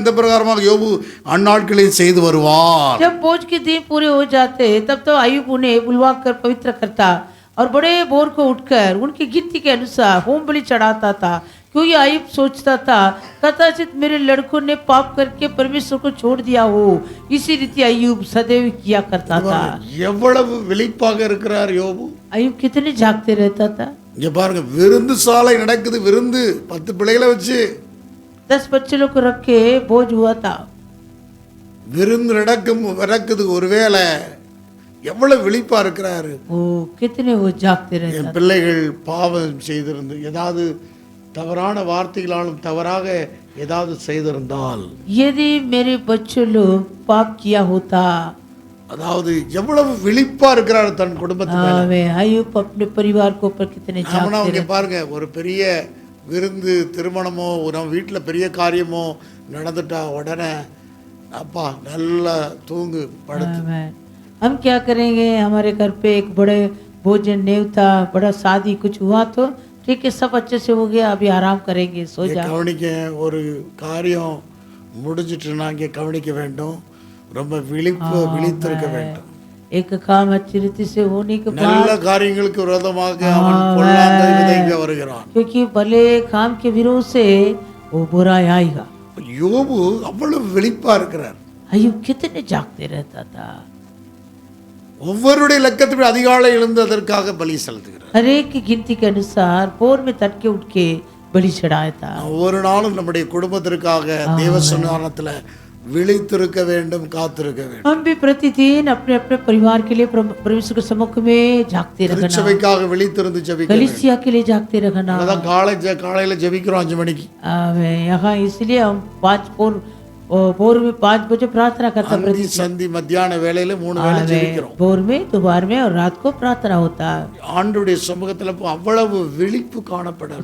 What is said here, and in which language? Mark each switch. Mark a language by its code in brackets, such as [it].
[ta] இந்த பிரகாரமாக யோபு அந்நாட்களில் செய்து வருவார். [hi] जब भोज के दिन पूरे हो जाते तब तो अयुब उन्हें बुलवाकर पवित्र करता और बड़े भोर को उठकर उनकी गिनती के अनुसार होम बलि चढ़ाता था, क्योंकि अयुब सोचता था कदाचित मेरे लड़कों ने पाप करके परमेश्वर को छोड़ दिया हो. इसी रीति अयुब सदैव किया करता था. [ta] எவ்வளவு விழிப்பாக இருக்கிறார் யோபு. [hi] अयुब कितने जागते रहता था. [ta] இங்க பாருங்க, விருந்து சாலை நடக்குது. விருந்து 10 பிள்ளைகளை வச்சு [hi] 10 बच्चे लोग को रख के भोज हुआ था. [ta] விருந்து நடக்குது. ஒருவேளை எவ்வளவு விழிப்பா இருக்கிறாரு. [hi] ओ कितने वो जागते रहता. [ta] என் பிள்ளைகள் பாவம் செய்திருந்து ஏதாவது தவறான வார்த்தைகளாலும் தவறாக ஏதாவது செய்திருந்தால், [hi] यदि मेरे बच्चे लोग पाप किया होता, [ta] அதாவது எவ்வளவு விழிப்பா இருக்கிறார் தன் குடும்பத்துக்கு. [hi] अयुब अपने परिवार को ऊपर कितने जागते [ta] அவங்க பாருங்க, ஒரு பெரிய விருந்து திருமணமோ நம்ம வீட்டில் பெரிய காரியமோ நடந்துட்டா உடனே அப்பா நல்லா தூங்கு படுத்து. [hi] हम क्या करेंगे, हमारे घर पे एक बड़े भोजन नेवता बड़ा शादी कुछ हुआ तो ठीक है, सब अच्छे से हो गया, अभी आराम करेंगे, सो जा. [ta] கவனிக்க, ஒரு காரியம் முடிஞ்சிட்டுனா இங்கே கவனிக்க வேண்டும். ரொம்ப விழித்திருக்க வேண்டும். [hi] एक काम अच्छी रीति से होने के [ta] நல்ல காரியங்களுக்கு விரோதமாக அவன் பொல்லாத விதைக்க வருகிறான். [hi] क्योंकि भले काम के विरोध से वो बुरा आएगा. [ta] யோபு அவ்வளவு விழிப்பா இருக்கிறார். [hi] अयुब कितने जागते रहता था. [ta] ஒவ்வொருடைய லக்கத்திற்கு அதிகாலை எழுந்து அதற்காக பலி செலுத்துகிறார். [hi] हर एक की गिनती के अनुसार भोर में तड़के उठ के बलि चढ़ाया था. [ta] ஒவ்வொரு நாளும் நம்முடைய குடும்பத்திற்காக தேவ சன்னிதானத்துல விழித்திருக்க வேண்டும், காத்திருக்க வேண்டும். [hi] हम भी प्रतिदिन अपने अपने परिवार के लिए परमेश्वर के सम्मुख में जागते रहना, [ta] திருச்சபைக்காக விழித்திருந்து ஜெபிக்க வேண்டும். [hi] कलीसिया के लिए जागते रहना. [ta] அதான் காலையில ஜெபிக்கிறோம் 5 மணிக்கு. [hi] यहाँ इसलिए हम भोर में 5 बजे प्रार्थना करते हैं. [ta] அந்தி சந்தி மத்தியான வேளையில 3 வேளை ஜெபிக்கிறோம். [hi] भोर में, दोपहर में और रात को प्रार्थना होता है. [ta] ஆண்டவருடைய சமூகத்துல அவ்வளவு விழிப்பு காணப்படும்.